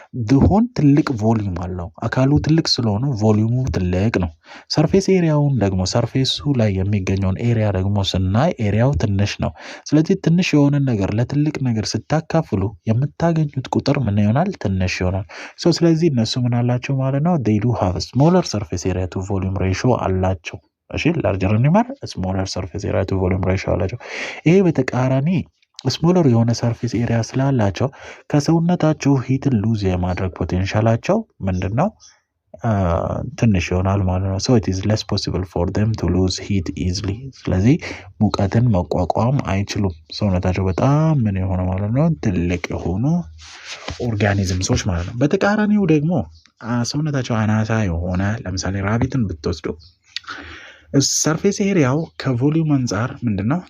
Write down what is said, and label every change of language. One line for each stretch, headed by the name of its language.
Amharic: ዝሆን ትልቅ ቮሊዩም አለው። አካሉ ትልቅ ስለሆነ ቮሊዩሙ ትልቅ ነው። ሰርፌስ ኤሪያውን ደግሞ ሰርፌሱ ላይ የሚገኘውን ኤሪያ ደግሞ ስናይ ኤሪያው ትንሽ ነው። ስለዚህ ትንሽ የሆነ ነገር ለትልቅ ነገር ስታካፍሉ የምታገኙት ቁጥር ምን ይሆናል? ትንሽ ይሆናል። ስለዚህ እነሱ ምን አላቸው ማለት ነው?
English: they do have a smaller surface area to volume ratio አላቸው። እሺ larger animal smaller surface area to volume ratio አላቸው።
Amharic: ይሄ በተቃራኒ ስሞለር የሆነ ሰርፌስ ኤሪያ ስላላቸው ከሰውነታቸው ሂትን ሉዝ የማድረግ ፖቴንሻላቸው ምንድነው? ትንሽ ይሆናል ማለት ነው።
English: so it is less possible for them to lose heat easily
Amharic: ስለዚህ ሙቀትን መቋቋም አይችሉም። ሰውነታቸው በጣም ምን የሆነ ማለት ነው? ትልቅ የሆኑ ኦርጋኒዝምሶች ማለት ነው። በተቃራኒው ደግሞ ሰውነታቸው አናሳ የሆነ ለምሳሌ ራቢትን ብትወስዱ ሰርፌስ ኤሪያው ከቮሊዩም አንፃር ምንድነው?